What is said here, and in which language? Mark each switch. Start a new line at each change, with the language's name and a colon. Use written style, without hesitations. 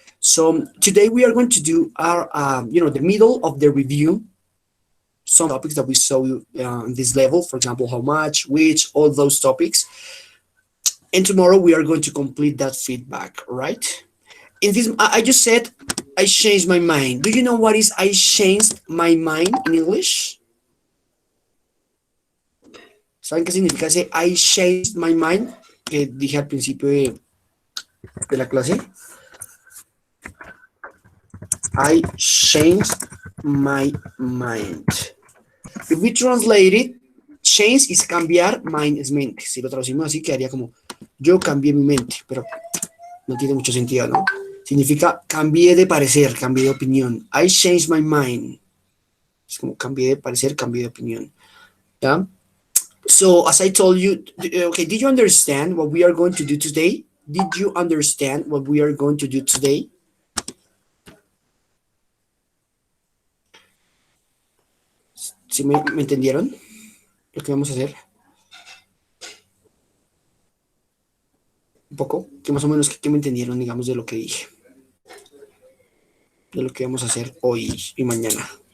English: So today we are going to do our, the middle of the review, some topics that we saw in this level, for example, how much, which, all those topics. And tomorrow we are going to complete that feedback, right? In this, I just said I changed my mind. Do you know what is I changed my mind in English?
Spanish: ¿Saben qué significa ese
English: I changed my mind?
Spanish: Que dije al principio de la clase.
English: I changed my mind. If we translate it, change is cambiar, mind es mente.
Spanish: Si lo traducimos así, quedaría como yo cambié mi mente, pero no tiene mucho sentido, ¿no? Significa cambié de parecer, cambié de opinión.
English: I changed my mind.
Spanish: Es como cambié de parecer, cambié de opinión. ¿Ya?
English: So, as I told you, okay, did you understand what we are going to do today? Did you understand what we are going to do today?
Spanish: ¿Sí me entendieron lo que vamos a hacer? Un poco, que más o menos que me entendieron, digamos, de lo que dije, de lo que vamos a hacer hoy y mañana.